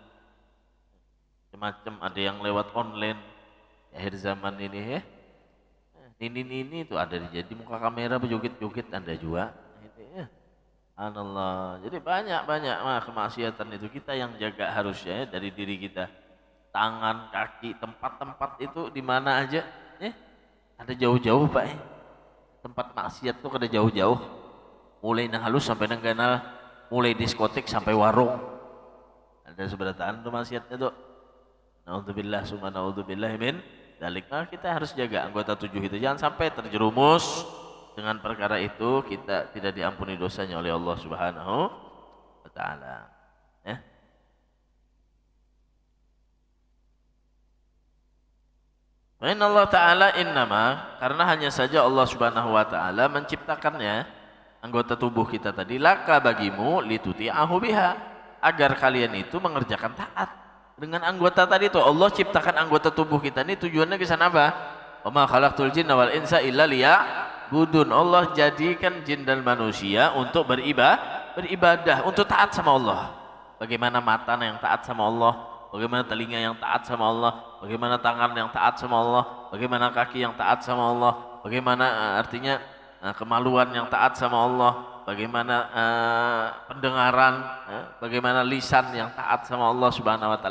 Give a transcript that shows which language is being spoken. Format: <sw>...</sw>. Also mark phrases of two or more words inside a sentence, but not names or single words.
<id>Macam ada yang lewat online akhir zaman ini ya. Ini itu ada jadi muka kamera berjoget-joget Anda juga. Allah. Jadi banyak kemaksiatan itu kita yang jaga harusnya dari diri kita. Tangan, kaki, tempat-tempat itu di mana aja, ada jauh-jauh Pak. Tempat maksiat tuh ada jauh-jauh. Mulai nang halus sampai nang ganal, mulai diskotik sampai warung. Ada seberataan tuh maksiatnya tuh.</id> <ar>نعوذ بالله ثم نعوذ بالله من ذلك.</ar> <id>Kita harus jaga anggota 7 itu, jangan sampai terjerumus dengan perkara itu kita tidak diampuni dosanya oleh Allah</id> <ar>سبحانه وتعالى. إن الله تعالى إنما,</ar> <id>karena hanya saja Allah</id> <ar>سبحانه وتعالى</ar> <id>menciptakannya anggota tubuh kita tadi, laka bagimu</id> <ar>لتطيعه بها,</ar> <id>agar kalian itu mengerjakan taat dengan anggota tadi itu. Allah ciptakan anggota tubuh kita ini tujuannya ke sana apa?</id> <ar>وما خلقت الجن والإنس إلا ليعبدون.</ar> <id>Allah jadikan jin dan manusia untuk beribadah, untuk taat sama Allah. Bagaimana mata yang taat sama Allah, bagaimana telinga yang taat sama Allah, bagaimana tangan yang taat sama Allah, bagaimana kaki yang taat sama Allah, bagaimana artinya kemaluan yang taat sama Allah, bagaimana pendengaran, bagaimana lisan yang taat sama Allah</id> <ar>سبحانه وتعالى.</ar>